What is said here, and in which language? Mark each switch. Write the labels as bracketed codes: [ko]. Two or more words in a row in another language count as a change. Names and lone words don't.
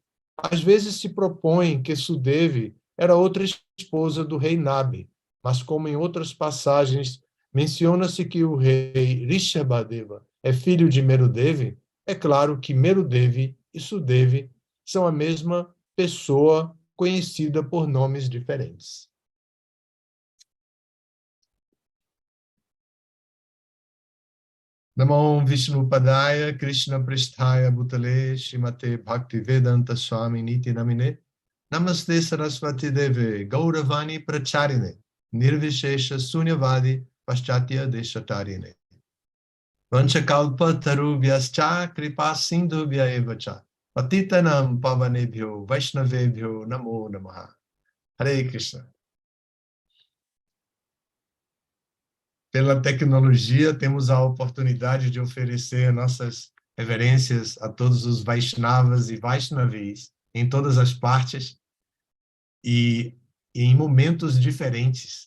[pt] Às vezes se propõe que Sudevi era outra esposa do rei Nabhi, mas como em outras passagens menciona-se que o rei Rishabhadeva é filho de Merudevi, é claro que Merudevi e Sudevi são a mesma pessoa conhecida por nomes diferentes. [sa] नमो विष्णुपादाय कृष्ण प्रिष्ठाय भूतले श्रीमते भक्तिवेदान्त स्वामी निति नामिने नमस्ते सरस्वती देवे गौरवाणी प्रचारिणे निर्विशेष शून्यवादी पाश्चात्य देशतारिणे वाञ्छाकल्प तरुभ्यश्च कृपा सिन्धुभ्य एवच पतितानाम् पावनेभ्यो वैष्णवेभ्यो नमो नमः. हरे कृष्ण. [pt] Pela tecnologia, temos a oportunidade de oferecer nossas reverências a todos os Vaishnavas e Vaishnavis em todas as partes e em momentos diferentes.